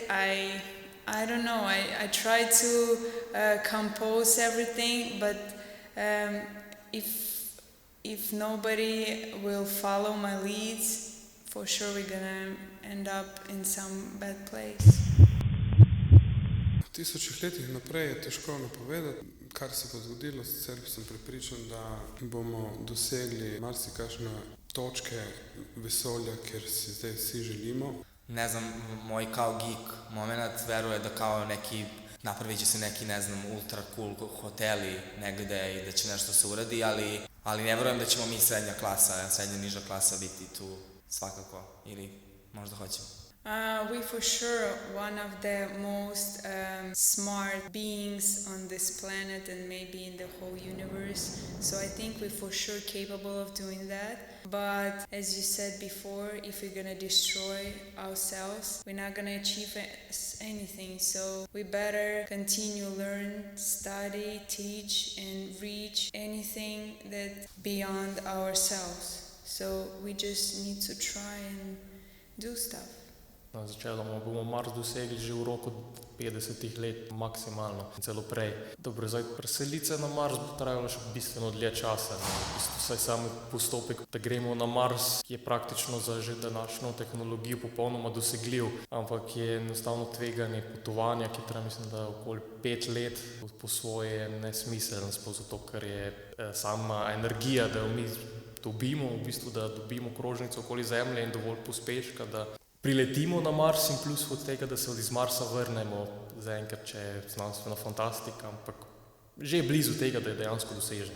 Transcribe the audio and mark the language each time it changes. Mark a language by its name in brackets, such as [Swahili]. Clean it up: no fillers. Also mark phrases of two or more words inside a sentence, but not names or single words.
[English] I don't know. I try to compose everything, but if nobody will follow my leads, for sure we're gonna end up in some bad place. [Slovenian] V tisočih letih naprej je težko napovedati, kar se bo zgodilo, sicer sem prepričan, da bomo dosegli marsikakšne točke vesolja, kjer si zdaj vsi želimo. [Serbian] Ne znam, moj kao [English] geek moment [Serbian] veruje da kao neki, napravit će se neki, ne znam, ultra cool hoteli negde i da će nešto se uradi, ali ne verujem da ćemo mi srednja niža klasa biti tu svakako, ili možda hoćemo. [English] We for sure one of the most smart beings on this planet and maybe in the whole universe. So I think we're for sure capable of doing that. But as you said before, if we're gonna destroy ourselves, we're not gonna achieve anything. So we better continue learn, study, teach, and reach anything that beyond ourselves. So we just need to try and do stuff. [Slovenian] Začeloma bomo Mars dosegli že v roku 50 let maksimalno, celo prej. Dobro, zdaj preselitve na Mars bo trajalo še bistveno dlje časa. V bistvu saj sam postopek, da gremo na Mars, je praktično za že današnjo tehnologijo popolnoma dosegljiv, ampak je enostavno tveganje potovanja, ki traja mislim, da okoli 5 let, po svoje nesmiselno, zato ker je sama energija, da jo mi dobimo, v bistvu, da dobimo krožnico okoli Zemlje in dovolj pospeška, da priletimo na Mars in plus od tega, da se iz Marsa vrnemo, zaenkrat, če je znanstvena fantastika, ampak že je blizu tega, da je dejansko doseženo.